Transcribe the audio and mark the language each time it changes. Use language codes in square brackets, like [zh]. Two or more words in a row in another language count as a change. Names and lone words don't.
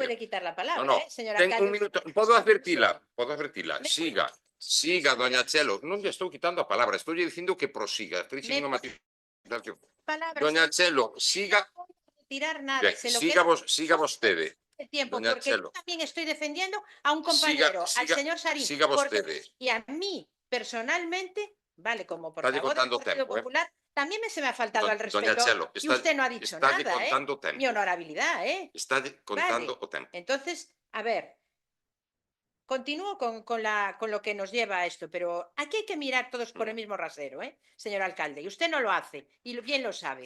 [es] Puede quitar la palabra, señor [gl] ten alcalde. un minuto. Podo advertila. Siga, doña Chelo. Non lle estou quitando a palabra, estou lle dicindo que prosiga. Estoy dicindo unha matización. Doña Chelo, siga. Siga vostede. [es] Porque yo también estoy defendiendo a un compañero, al señor Sarín. [gl] Siga vostede. [es] Y a mí, personalmente, vale, como portavoz del Partido Popular, también se me ha faltado al respeto. Chelo, y usted no ha dicho nada, mi honorabilidad, [gl] Está contando o tempo. [es] Entonces, a ver, continúo con lo que nos lleva a esto, pero aquí hay que mirar todos por el mismo rasero, señor alcalde, y usted no lo hace, y bien lo sabe.